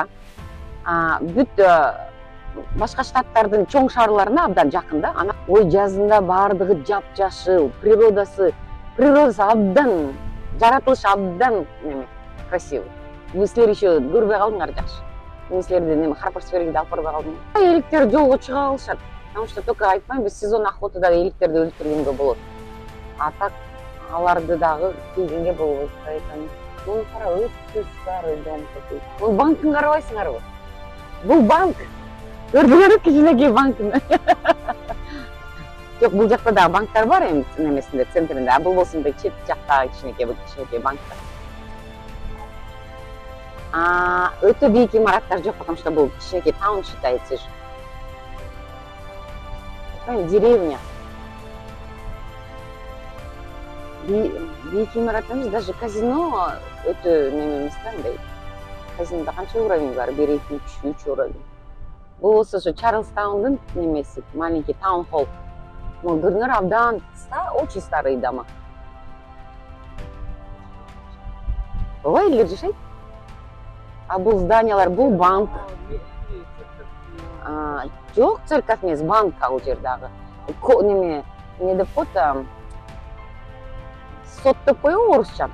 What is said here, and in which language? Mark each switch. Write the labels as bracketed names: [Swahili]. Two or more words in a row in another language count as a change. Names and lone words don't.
[Kyrgyz] Бүт башка штаттардын чоң шаарларына абдан жакын да. Ой, жазында баардыгы жапжашыл, природасы абдан, жаратылышы абдан красивый. Силер еще көрбөй калдыңар жакшы. Мен силерди Харперсбергиде алып барбай калдым. Эликтер жолго чыга алышат. [Russian] Потому что только [Kyrgyz] айтпайм, биз сезон охотада эликтерди өлтүргөнгө болот. [Russian] А так [Kyrgyz] аларды дагы тийгенге болбойт. [Russian] Поэтому [Kyrgyz] муну кара, өтө [Russian] старый дом такой. [Kyrgyz] Бул банкын карабайсыңарбы? Бул банк. Көрдүңөрбү кичинекей банкын? Жок, бул жакта дагы банктар бар эми немесинде, центринде. А бул болсо чет жакта кичинекей банктар. Өтө бийик имараттар жок, [Russian] потому что [Kyrgyz] бул кичинекей таун считается же. Деревня. Бийик имарат эмес, даже казино өтө неме эмес да, мындай. Казинода канча уровень бар? 1, 2, 3 уровень. Бул болсо ошо Чарльстаундун немеси, [Russian] маленький таун-холл. [Kyrgyz] Муну көрүңөр, абдан [Russian] очень старый дома. [Kyrgyz] Ооба, элдер жашайт. А бул зданиялар, бул банк. Жок, церковь эмес, банк ал жердагы. Неме деп коет, сот деп коебу орусча.